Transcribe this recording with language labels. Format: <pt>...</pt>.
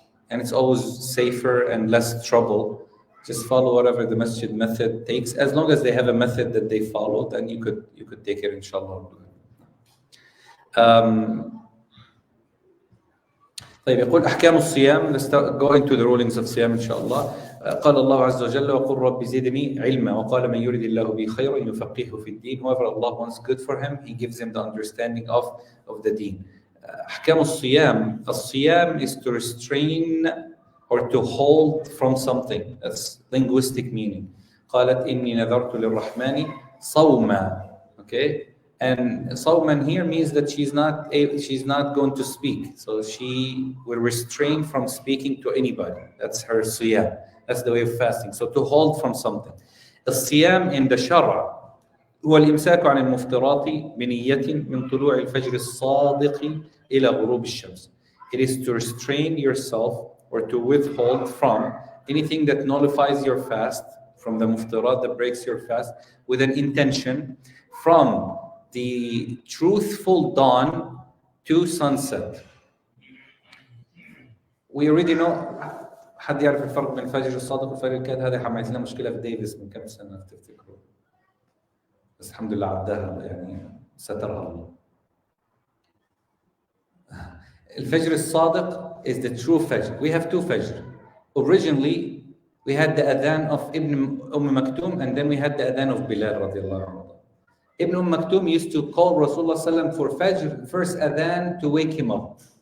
<en>And it's always safer and less trouble. Just follow whatever the masjid method takes. As long as they have a method that they follow, then you could take it, inshallah.</en> <ar>طيب يقول أحكام الصيام.</ar> <en>Let's go into the rulings of</en> <ar>صيام إن شاء الله. قال الله عز وجل وقل رب زدني علما وقال من يريد الله به خيرا يفقهه في الدين.</ar> <en>Whoever Allah wants good for him, He gives him the understanding of the deen.</en> <ar>أحكام الصيام.</ar> <en>الصيام is to restrain or to hold from something. That's linguistic meaning.</en> <ar>قالت إني نذرت للرحمن صوما.</ar> <en>Okay. And Sawman here means that she's not going to speak. So she will restrain from speaking to anybody. That's her siyam. That's the way of fasting. So to hold from something.</en> <ar>الصيام</ar> <en>in the</en> <ar>شرع هو الإمساك عن المفطرات بنية من طلوع الفجر الصادق إلى غروب الشمس.</ar> <en>It is to restrain yourself or to withhold from anything that nullifies your fast, from the muftarat that breaks your fast, with an intention from the truthful dawn to sunset. We already know.</en> <ar>حد يعرف الفرق بين الفجر الصادق والفجر الكاذب؟ هذا حملت لنا مشكلة في ديفيس من كم سنة تفتكروا؟ بس الحمد لله عداها، يعني سترها الله.</ar> <en>الفجر الصادق is the true fajr. We have two fajr. Originally, we had the adhan of Ibn Maktoum, and then we had the adhan of Bilal radiallahu anhu. Ibn Maktoum used to call Rasulullah sallam for Fajr, first adhan, to wake him up.</en>